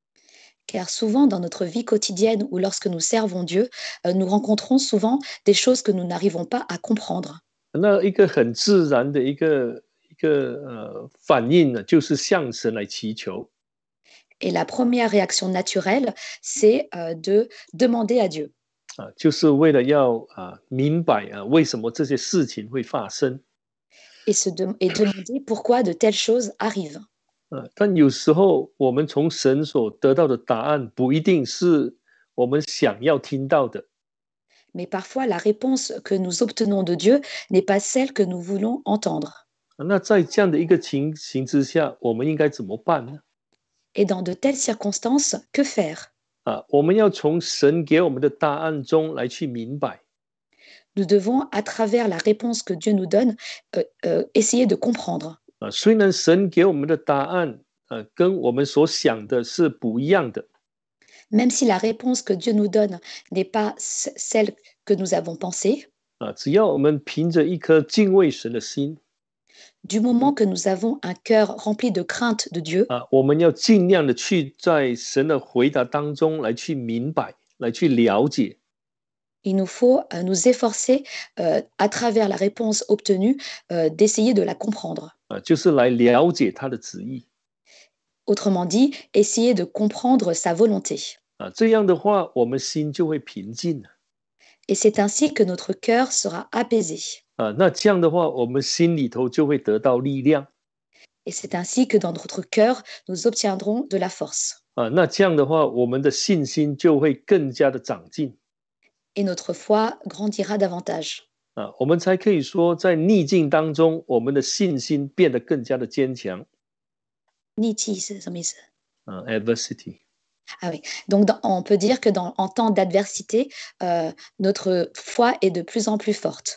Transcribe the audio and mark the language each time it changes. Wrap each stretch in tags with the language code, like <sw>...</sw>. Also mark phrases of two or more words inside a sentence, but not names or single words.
<fr>Car souvent, dans notre vie quotidienne ou lorsque nous servons Dieu, nous rencontrons souvent des choses que nous n'arrivons pas à comprendre.</fr> <zh>那一个很自然的一个反应呢，就是向神来祈求。</zh> <fr>Et la première réaction naturelle, c'est de demander à Dieu.</fr> <zh>就是为了要明白为什么这些事情会发生。</zh> <fr>Et demander pourquoi de telles choses arrivent.</fr> <zh>但有时候我们从神所得到的答案不一定是我们想要听到的。</zh> <fr>Mais parfois, la réponse que nous obtenons de Dieu n'est pas celle que nous voulons entendre.</fr> <zh>那在这样的一个情形之下，我们应该怎么办呢？</zh> <fr>Et dans de telles circonstances, que faire?</fr> <zh>我们要从神给我们的答案中来去明白。</zh> <fr>Nous devons, à travers la réponse que Dieu nous donne, essayer de comprendre.</fr> <zh>虽然神给我们的答案跟我们所想的是不一样的，</zh> <fr>Même si la réponse que Dieu nous donne n'est pas celle que nous avons pensée,</fr> <zh>只要我们凭着一颗敬畏神的心，</zh> <fr>du moment que nous avons un cœur rempli de crainte de Dieu,</fr> <zh>我们要尽量的去在神的回答当中来去明白，来去了解。</zh> <fr>il nous faut nous efforcer, à travers la réponse obtenue, d'essayer de la comprendre.</fr> <zh>就是来了解他的旨意。</zh> <fr>Autrement dit, essayer de comprendre sa volonté.</fr> <zh>这样的话，我们心就会平静了。</zh> <fr>Et c'est ainsi que notre cœur sera apaisé.</fr> <zh>那这样的话，我们心里头就会得到力量。</zh> <fr>Et c'est ainsi que dans notre cœur, nous obtiendrons de la force.</fr> <zh>那这样的话，我们的信心就会更加的长进。</zh> <fr>Et notre foi grandira davantage.</fr> <zh>我们才可以说，在逆境当中，我们的信心变得更加的坚强。</zh> <fr>Niti, c'est</fr> <zh>什么意思?</zh> <fr>Adversity. Ah oui. Donc, on peut dire que en temps d'adversité, notre foi est de plus en plus forte.</fr>